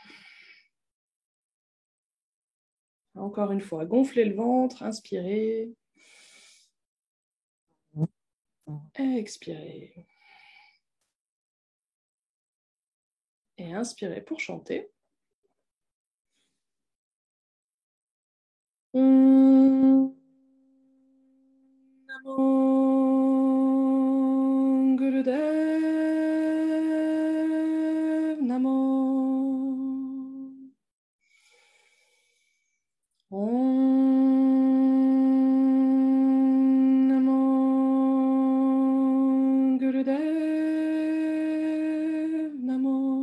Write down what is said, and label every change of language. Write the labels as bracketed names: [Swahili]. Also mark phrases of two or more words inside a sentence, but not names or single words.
[French] Encore une fois, gonflez le ventre, inspirez. Expirez. Et inspirez pour chanter. [Sanskrit] Om Namo Gurudev Namo. Om Namo Gurudev Namo.